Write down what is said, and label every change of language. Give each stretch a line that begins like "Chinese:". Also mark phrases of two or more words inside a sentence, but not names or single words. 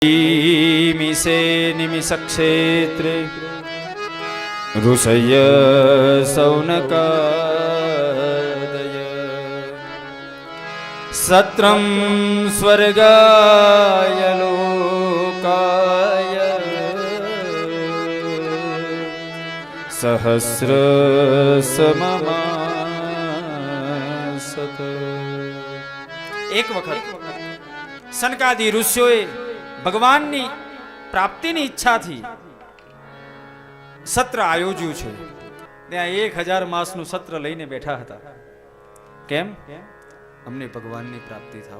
Sanskrit: मीसे निमिषक्षेत्रे ऋषय सौनकादय सत्रं स्वर्गाय लोकाय सहस्रसममासत।
Gujarati: એક વખત સનકાદી ઋષિઓએ ભગવાનની પ્રાપ્તિની ઈચ્છાથી સત્ર આયોજ્યું છે. ત્યાં 1000 માસનું સત્ર લઈને બેઠા હતા. કેમ? અમને ભગવાનની પ્રાપ્તિ થાય.